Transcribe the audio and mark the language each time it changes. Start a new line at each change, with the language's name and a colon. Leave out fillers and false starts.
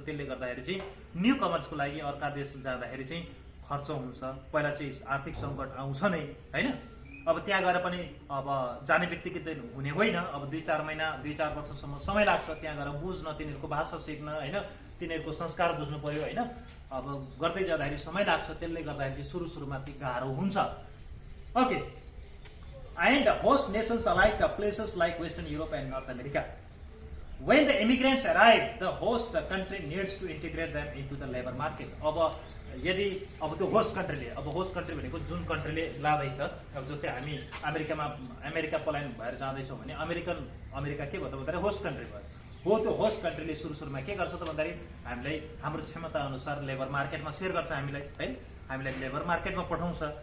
Nepali: त्यसले गर्दाखेरि चाहिँ न्यू कमर्सको लागि अर्का देश जाँदाखेरि चाहिँ खर्च हुन्छ, पहिला चाहिँ आर्थिक सङ्कट आउँछ नै हैन। अब त्यहाँ गएर पनि अब जाने बित्तिकै त हुने होइन। अब 2-4 महिना 2-4 वर्षसम्म समय लाग्छ त्यहाँ गएर बुझ्न, तिनीहरूको भाषा सिक्न, होइन, तिनीहरूको संस्कार बुझ्नु पर्यो, होइन। अब गर्दै जाँदाखेरि समय लाग्छ, त्यसले गर्दाखेरि सुरुमा चाहिँ गाह्रो हुन्छ।
English: Okay, and host nations like places like western Europe and north America, when the immigrants arrive, the host country needs to integrate them into the labor market.
Nepali: अब यदि अब त्यो होस्ट कन्ट्रीले, अब होस्ट कन्ट्री भनेको जुन कन्ट्रीले लाँदैछ, अब जस्तै हामी अमेरिका पलायन भएर जाँदैछौँ भने अमेरिका के भयो त भन्दाखेरि होस्ट कन्ट्री भयो। हो त्यो होस्ट कन्ट्रीले सुरुमा के गर्छ त भन्दाखेरि हामीलाई हाम्रो क्षमता अनुसार लेबर मार्केटमा सेयर गर्छ हामीलाई, है, हामीलाई लेबर मार्केटमा पठाउँछ।